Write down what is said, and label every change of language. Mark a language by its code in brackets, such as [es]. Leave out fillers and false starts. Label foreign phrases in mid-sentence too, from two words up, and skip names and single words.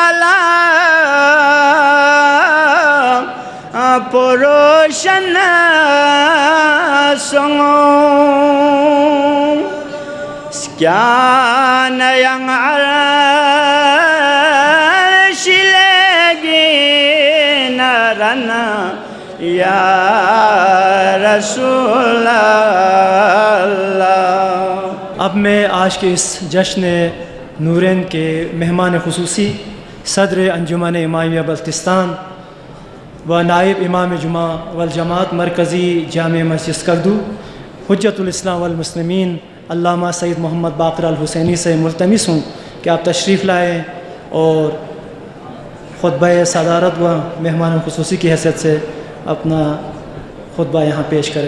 [ur] ala poroshana songo Sekian yang arasy lagi narana ya Rasulallah. اب میں آج کے اس جشن نورین کے مہمان خصوصی صدر انجمن امامیہ بلتستان و نائب امام جمعہ والجماعت مرکزی جامع مسجد اسکردو حجت الاسلام والمسلمین علامہ سید محمد باقر الحسینی سے ملتمس ہوں کہ آپ تشریف لائیں اور خطبہ صدارت و مہمان خصوصی کی حیثیت سے اپنا خطبہ یہاں پیش کریں۔